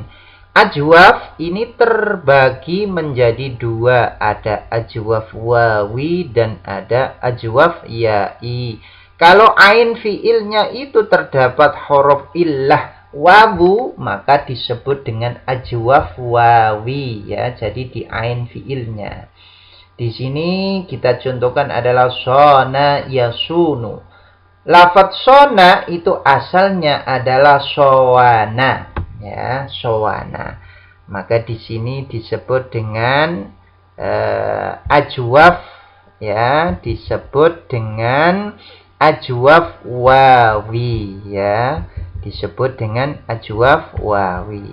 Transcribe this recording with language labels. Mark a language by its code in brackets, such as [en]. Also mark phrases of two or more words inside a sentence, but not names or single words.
[id] Ajwaf ini terbagi menjadi 2, ada [ar] ajwaf wawi [id] dan ada [ar] ajwaf ya'i. [id] Kalau ain fi'ilnya itu terdapat huruf illah wawu, maka disebut dengan [ar] ajwaf wawi, [id] ya. Jadi di ain fi'ilnya. Di sini kita contohkan adalah [ar] sona yasunu. [id] Lafadz sona itu asalnya adalah sowana, ya, sowana. Maka di sini disebut dengan ajwaf, ya, disebut dengan [ar] ajwaf wawi, [id] ya, disebut dengan [ar] ajwaf wawi.